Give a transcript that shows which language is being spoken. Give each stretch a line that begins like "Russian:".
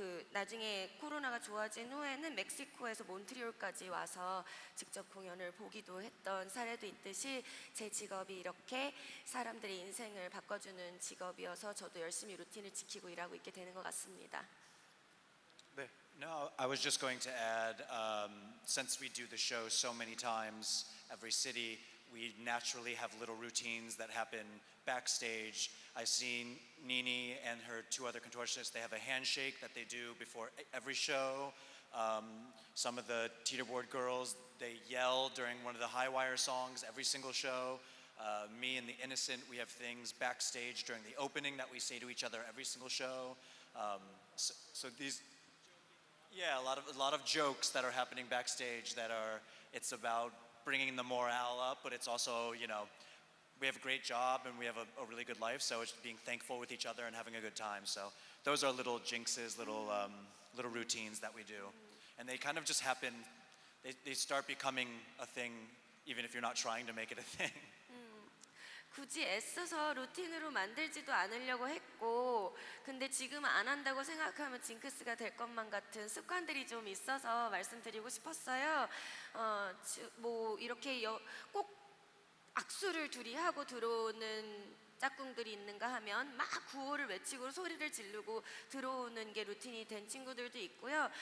Korean: 나중에 코로나가 좋아진 후에는 멕시코에서 몬트리올까지 와서 직접 공연을 보기도 했던 사례도 있듯이 제 직업이 이렇게 사람들의 인생을 바꿔주는 직업이어서 저도 열심히 루틴을 지키고 일하고 있게 되는 것 같습니다. 네.
English: No, I was just going to add, since we do the show so many times, every city, we naturally have little routines that happen backstage. I've seen Nini and her two other contortionists, they have a handshake that they do before every show. Some of the teeterboard girls, they yell during one of the high wire songs every single show. Me and the Innocent, we have things backstage during the opening that we say to each other every single show. So these, yeah, a lot of jokes that are happening backstage that are, it's about bringing the morale up, but it's also, you know, we have a great job and we have a really good life, so it's being thankful with each other and having a good time. So those are little jinxes, little routines that we do. And they kind of just happen, they start becoming a thing even if you're not trying to make it a thing.
Korean: 굳이 애써서 루틴으로 만들지도 않으려고 했고, 근데 지금 안 한다고 생각하면 징크스가 될 것만 같은 습관들이 좀 있어서 말씀드리고 싶었어요. 뭐 이렇게 꼭 악수를 둘이 하고 들어오는 짝꿍들이 있는가 하면 막 구호를 외치고 소리를 지르고 들어오는 게 루틴이 된 친구들도 있고요.